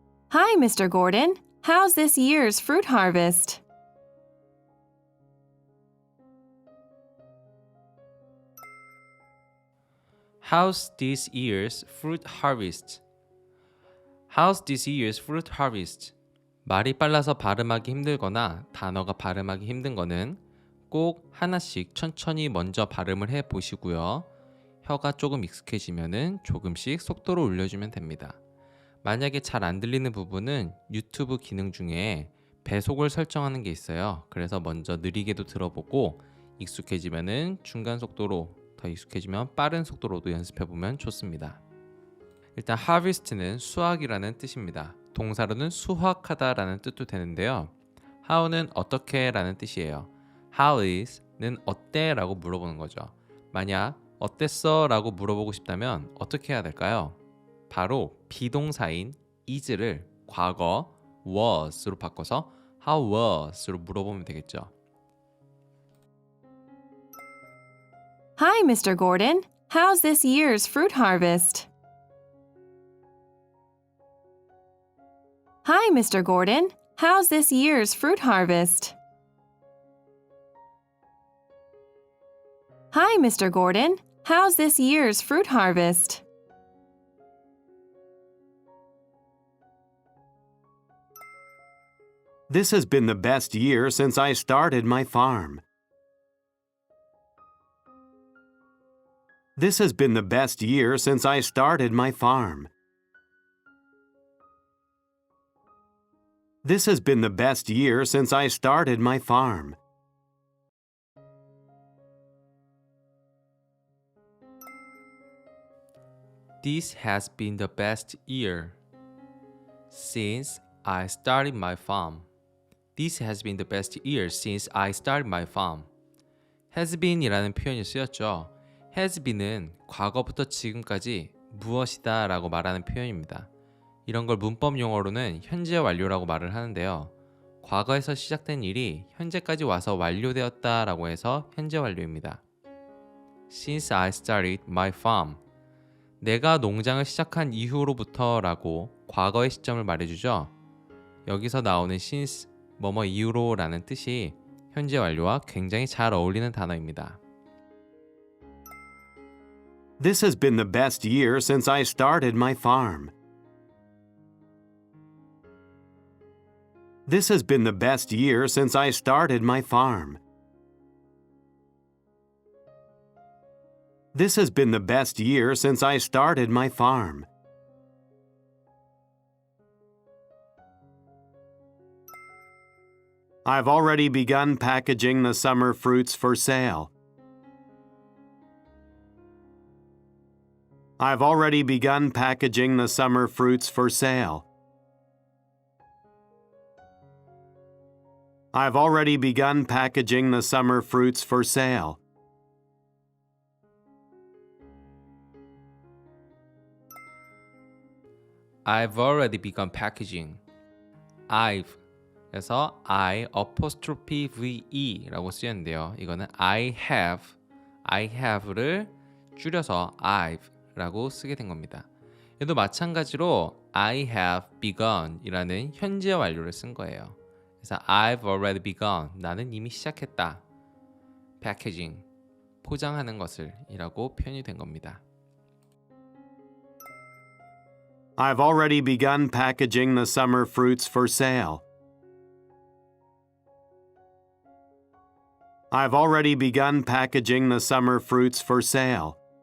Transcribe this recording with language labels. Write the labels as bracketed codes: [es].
[en] Hi, Mr. Gordon. How's this year's fruit harvest? How's this year's fruit harvest? How's this year's fruit harvest? [ko] 말이 빨라서 발음하기 힘들거나 단어가 발음하기 힘든 거는 꼭 하나씩 천천히 먼저 발음을 해 보시고요. 혀가 조금 익숙해지면은 조금씩 속도를 올려주면 됩니다. 만약에 잘 안 들리는 부분은 유튜브 기능 중에 배속을 설정하는 게 있어요. 그래서 먼저 느리게도 들어보고 익숙해지면은 중간 속도로 더 익숙해지면 빠른 속도로도 연습해 보면 좋습니다. 일단 harvest는 수확이라는 뜻입니다. 동사로는 수확하다라는 뜻도 되는데요. how는 어떻게 라는 뜻이에요. How is는 어때? 라고 물어보는 거죠. 만약 어땠어? 라고 물어보고 싶다면 어떻게 해야 될까요? 바로 비동사인 is를 과거 was로 바꿔서 how was로 물어보면 되겠죠. [en] Hi, Mr. Gordon. How's this year's fruit harvest? Hi, Mr. Gordon. How's this year's fruit harvest? Hi, Mr. Gordon. How's this year's fruit harvest? This has been the best year since I started my farm. This has been the best year since I started my farm. This has been the best year since I started my farm. This has been the best year since I started my farm. This has been the best year since I started my farm. [ko] has been이라는 표현이 쓰였죠. has been은 과거부터 지금까지 무엇이다 라고 말하는 표현입니다. 이런 걸 문법 용어로는 현재 완료라고 말을 하는데요. 과거에서 시작된 일이 현재까지 와서 완료되었다 라고 해서 현재 완료입니다. [en] Since I started my farm. [ko] 내가 농장을 시작한 이후로부터 라고 과거의 시점을 말해주죠. 여기서 나오는 since 뭐뭐 이후로 라는 뜻이 현재 완료와 굉장히 잘 어울리는 단어입니다. [en] This has been the best year since I started my farm. This has been the best year since I started my farm. This has been the best year since I started my farm. I've already begun packaging the summer fruits for sale. I've already begun packaging the summer fruits for sale. I've already begun packaging the summer fruits for sale. I've already begun packaging. I've [ko] 그래서 [en] I apostrophe VE라고 [ko] 쓰였는데요. 이거는 I have를 줄여서 I've라고 쓰게 된 겁니다. 얘도 마찬가지로 [en] I have begun [ko] 이라는 현재 완료를 쓴 거예요. 그래서 [en] I've already begun [ko] 나는 이미 시작했다. packaging 포장하는 것을 이라고 표현이 된 겁니다. [en] I've already begun packaging the summer fruits for sale. I've already begun packaging the summer fruits for sale.